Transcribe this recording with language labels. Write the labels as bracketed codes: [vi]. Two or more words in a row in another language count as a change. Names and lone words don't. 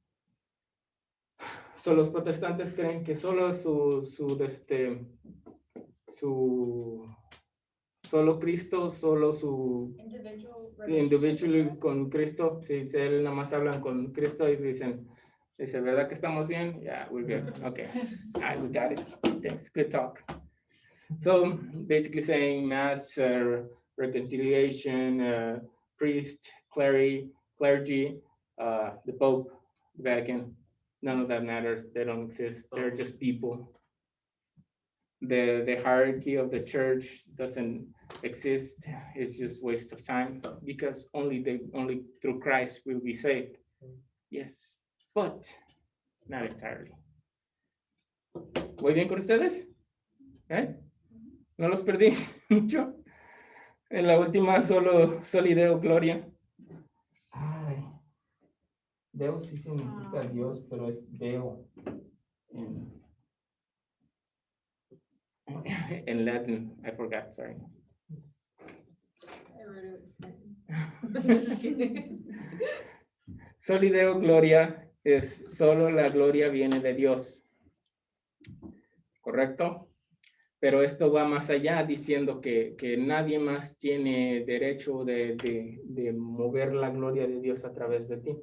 [es] So, los protestantes creen que solo solo Cristo, solo su individual con Cristo. Si él nada más hablan con Cristo y dice, ¿verdad que estamos bien? [en] Yeah, we're good. Okay, we got it. Thanks, good talk. So, basically saying mass, reconciliation, priest, clergy, the Pope, the Vatican. None of that matters. They don't exist. They're just people. The hierarchy of the church doesn't exist. It's just waste of time, because only through Christ will be saved. Yes, but not entirely. [es] ¿Muy bien con ustedes? ¿Eh? ¿No los perdí mucho? En la última [la] soli Deo Gloria. [es] Ay. Deo sí significa Dios, pero es Deo en Latin. [en] I forgot, sorry. [la] Soli Deo Gloria [es] es solo la gloria viene de Dios. ¿Correcto? Pero esto va más allá, diciendo que nadie más tiene derecho de mover la gloria de Dios a través de ti.